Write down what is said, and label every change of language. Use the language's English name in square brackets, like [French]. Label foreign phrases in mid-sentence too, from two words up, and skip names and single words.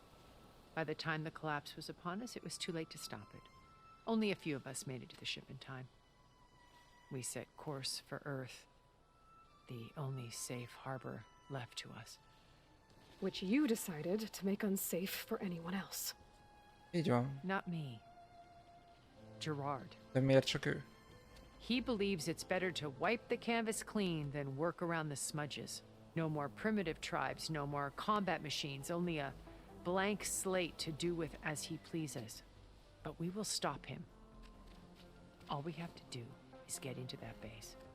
[English] By the time the collapse was upon us, it was too late to stop it. Only a few of us made it to the ship in time. We set course for Earth, the only safe harbor left to us. Which you decided to make unsafe for anyone else. [Hungarian] így van. [English] Not me. Gerard. [Hungarian] De miért csak ő? [English] He believes it's better to wipe the canvas clean than work around the smudges. No more primitive tribes, no more combat machines, only a blank slate to do with as he pleases. But we will stop him. All we have to do is get into that base.